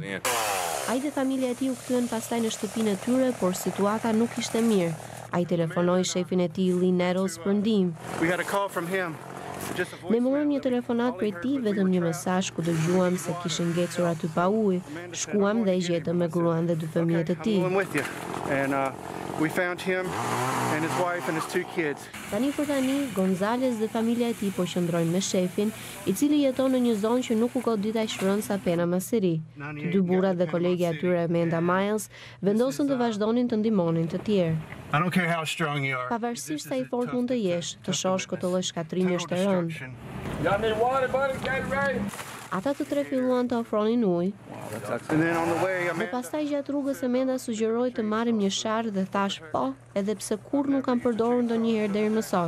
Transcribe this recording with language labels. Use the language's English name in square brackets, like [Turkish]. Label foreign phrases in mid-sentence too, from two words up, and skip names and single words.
[Albanian] Ai dhe familja e tij u kthyen pastaj në shtëpinë e tyre, por situata nuk ishte mirë. Ai telefonoi shefin e tij Lee Nettles për ndihmë. Ne morëm një telefonat prej tij, vetëm një mesazh ku dëgjuam se kishin ngecur aty pa ujë. Shkuam dhe e gjetëm me gruan dhe 2 fëmijët e tij. [English] We found him and his wife and his 2 kids. [Albanian] Tani për tani, Gonzales dhe familja e tij po qëndrojnë me shefin, I cili jeton në një zonë që nuk u godit aq rënd sa Panama City. Të 2 burrat dhe kolegja e tyre Amanda Miles vendosën të vazhdonin të ndihmonin të tjerë. [English] I don't care how strong you are. [Albanian] Pavarësisht sa I fort mund të jesh, të shohësh këtë lloj shkatrimi është e rëndë. Ata të 3 filluan të ofronin ujë. Dhe pastaj gjatë rrugës Amanda sugjeroi të marrim një sharr dhe thash po, edhe pse kurrë nuk kam përdorur ndonjëherë deri më sot.